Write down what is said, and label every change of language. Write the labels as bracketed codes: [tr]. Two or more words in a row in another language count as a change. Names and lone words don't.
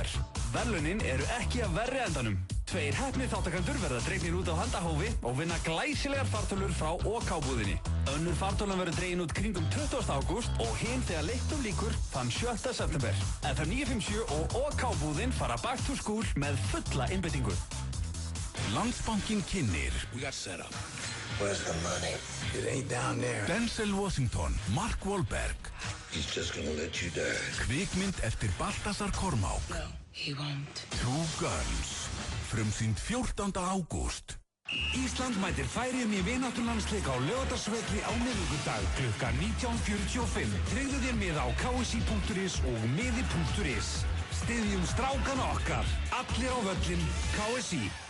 [is] Verðlaunin eru ekki af verri endanum. 2 heppnir þáttakandur verða dregnir út á handahófi og vinna glæsilegar fartölur frá OK-búðinni. Önnur fartölan verður dregin út kringum 20. ágúst og hinn þegar leiknum lýkur þann 7. september. FM 957 og OK-búðin fara [en] back to school [is] með fulla einbeitingu. Landsbankinn kynnir [en] We got set up. Where's the money? It ain't down there. Denzel Washington, Mark Wahlberg. He's just gonna let you die. [is] Kvikmynd eftir Baltasar Kormák. [en] No, he won't. Two Guns. [is] Frumsýnd 14. ágúst. Ísland mætir Færeyjum í vináttulandsleik á Laugardalsvelli á miðvikudag klukkan 19:45. Tryggðu þér miða á ksi.is og miði.is. Styðjum strákana okkar. Allir á völlin. KSI.